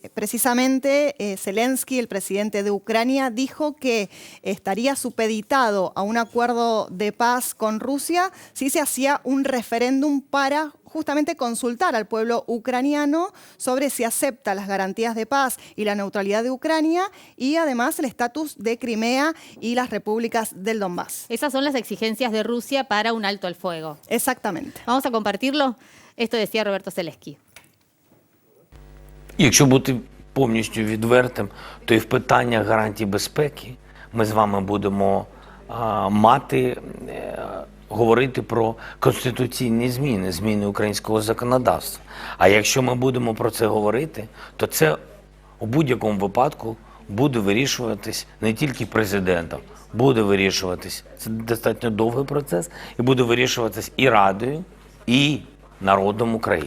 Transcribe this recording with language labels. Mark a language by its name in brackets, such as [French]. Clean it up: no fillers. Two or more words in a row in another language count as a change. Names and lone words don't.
[Spanish] Precisamente Zelensky, el presidente de Ucrania, dijo que estaría supeditado a un acuerdo de paz con Rusia si se hacía un referéndum para justamente consultar al pueblo ucraniano sobre si acepta las garantías de paz y la neutralidad de Ucrania y además el estatus de Crimea y las repúblicas del Donbass. Esas son las exigencias de Rusia para un alto al fuego. Exactamente. Vamos a compartirlo. Esto decía Roberto Zelensky. [Ukrainian] Якщо бути повністю відвертим, то і в питаннях гарантій безпеки ми з вами будемо говорити про конституційні зміни, зміни українського законодавства. А якщо ми будемо про це говорити, то це у будь-якому випадку буде вирішуватись не тільки президентом, буде вирішуватись, це достатньо довгий процес, і буде вирішуватись і Радою, і народом України.